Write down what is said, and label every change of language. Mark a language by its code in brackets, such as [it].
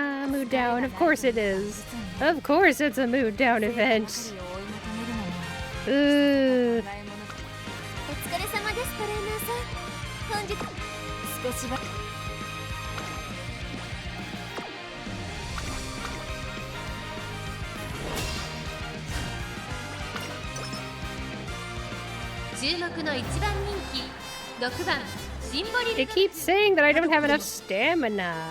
[en] Mood down, of course it is. Of course it's a mood down event. [ja] 追い求めるのも [en] Ooh. う。 [ja] お疲れ様ですトレーナーさん。本日少しばかり。注目の一番人気6番シンボリル [en] It keeps saying that I don't have enough stamina.